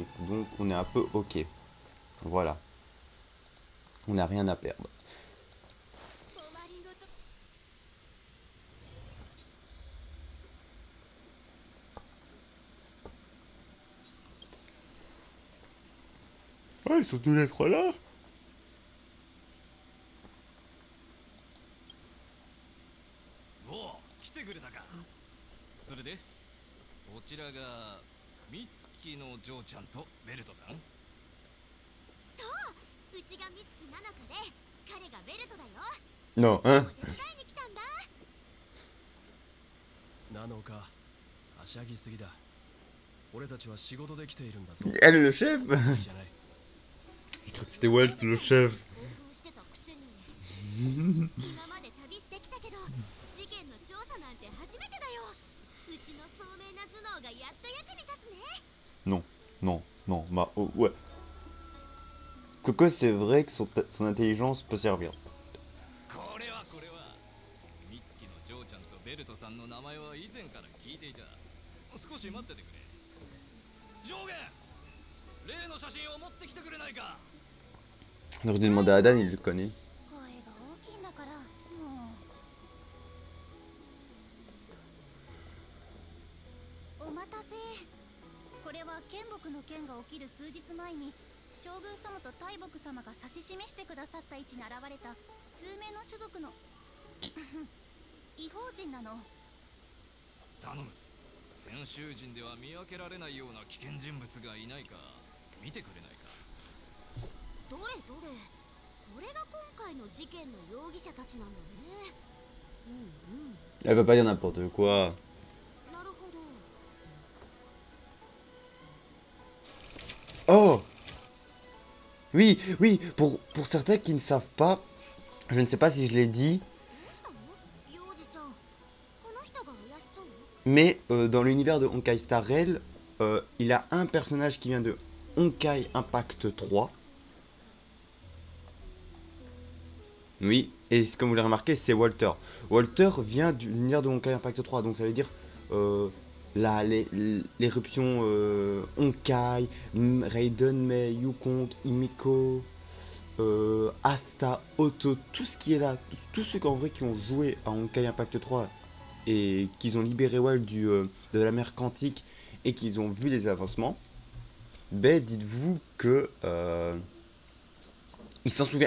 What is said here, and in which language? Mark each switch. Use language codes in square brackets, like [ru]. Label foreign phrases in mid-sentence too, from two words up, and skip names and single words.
[fr] Donc, on est un peu ok. Voilà. On n'a rien à perdre. Ouais, ils sont tous les trois là. [ja] おお、来てくれたか。それで、こちらが美月の嬢ちゃんとベルトさん。そううちが美月なのかで彼がベルトだよ。 [fr] Non, [ja] うちら [fr] hein. [ja] も手伝いに来たんだ。なのか、はしゃぎすぎだ。俺たちは仕事で来ているんだぞ。 [fr] Elle est le chef. [ja] 好きじゃない。 [fr] Je crois que c'était Walt le chef. [ja] 興奮してたくせに今まで旅してきたけど事件の調査なんて初めてだよ。うちの聡明な頭脳がやっと役に立つね。 [fr] Non, non, non. Bah, oh, ouais. Coco, c'est vrai que son intelligence peut servir. [ja] これは美月の嬢ちゃんとベルトさんの名前は以前から聞いていた。少し待っててくれ。上下、例の写真を持ってきてくれないか。 [fr] J'aurais dû demander à Dan, il le connaît. [ja] 声が大きいんだからもう。お待たせ。これは剣木の件が起きる数日前に将軍様と大木様が指し示してくださった位置に現れた数名の種族の異邦人なの。頼む。先週人では見分けられないような危険人物がいないか見てくれないか。どれどれ、これが今回の事件の容疑者たちなんだね。うんうん。 [fr] Elle va pas dire n'importe quoi. [ja] なるほど。 Oh! [fr] Oui, oui, pour certains qui ne savent pas, je ne sais pas si je l'ai dit, [ja] どうしたの幼児ちゃん。この人が怪しそう？ [fr] mais dans l'univers de Honkai Star Rail, il a un personnage qui vient de Honkai Impact 3. Oui, et comme vous l'avez remarqué, c'est Walter. Walter vient de l'univers de Honkai Impact 3, donc ça veut dire l'éruption Honkai, Raiden, Mei, Yukong, Himiko, Asta, Otto, tout ce qui est là, tous ceux qu'en vrai qui ont joué à Honkai Impact 3 et qu'ils ont libéré Wild de la mer Quantique et qu'ils ont vu les avancements, ben dites-vous que il s'en souvient.